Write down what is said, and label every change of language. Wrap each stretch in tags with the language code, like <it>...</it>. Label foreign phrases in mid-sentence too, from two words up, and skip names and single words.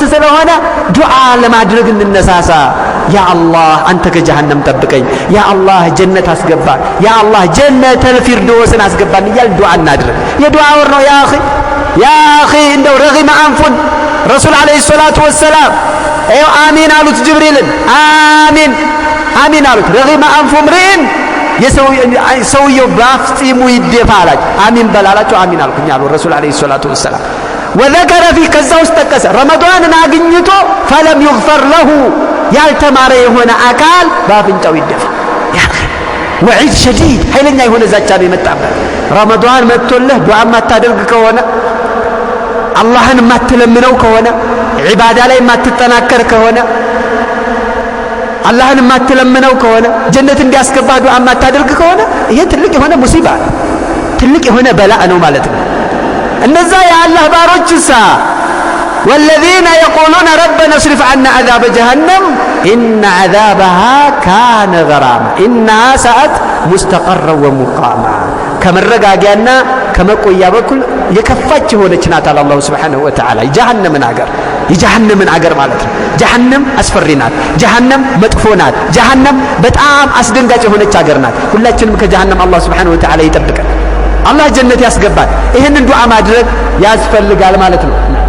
<am>ስለሆነ ዱዓ ለማድረግ እንነሳሳ</am> <ar>يا الله</ar> <am>አንተ ከጀሃነም ጠብቀኝ</am> <ar>يا الله</ar> <am>ጀነት አስገባ</am> <ar>يا الله جنة الفردوس</ar> <am>አስገባን እያል ዱዓ እናድርግ የዱዓ ወር ነው</am> <ar>يا أخي</ar> <am>እንደው</am> <ar>رغم أنفه رسول عليه الصلاة والسلام ايو امين</ar> <am>አሉት ጅብሪልን አሚን አሉት</am> <ar>رغم أنفه</ar> <am>ምሪን ሰውየው ባፍጢሙ ይደፋላች አሚን በላላቸው አሚን አልኩኝ አሉ</am> <ar>رسول عليه الصلاة والسلام وذكر في</ar> <am>ከዛ ውስጥ ጠቀሰ ረመዳንን አግኝቶ</am> <ar>فلم يغفر له</ar> <am>ያልተማረ የሆነ አካል ባፍንጫው ይደፋ</am> <ar>يا وعيد</ar> <am>شديد ኃይለኛ የሆነ ዛቻ ነው የመጣበት ረመዳን መጥቶልህ ዱዓ ማታደርግ ከሆነ አላህን ማትለምነው ከሆነ ዒባዳ ላይ ማትጠናከር ከሆነ አላህን ማትለምነው ከሆነ ጀነት እንዲያስገባ ዱዓ ማታደርግ ከሆነ ይሄ ትልቅ የሆነ ሙሲባ ትልቅ የሆነ በላእ ነው ማለት ነው እነዛ</am> <ar>የአላህ ባሮችሳ والذين يقولون ربنا اصرف عنا عذاب جهنم إن عذابها كان غراما إنها ساءت مستقرا ومقاما كمرغاغيانا كمقويا بكل</ar> <am>የከፋች ሆነች ናት አላህ</am> <ar>سبحانه وتعالى</ar> <am>የጀሃነምን አገር ማለት ነው ጀሃነም አስፈሪ ናት ጀሃነም መጥፎ ናት ጀሃነም በጣም አስደንጋጭ የሆነች አገር ናት ሁላችንም ከጀሃነም አላህ</am> <ar>سبحانه وتعالى</ar> <am>ይጠብቀን አላህ ጀነት ያስገባል ይሄንን ዱዓ ማድረግ ያስፈልጋል ማለት ነው</am>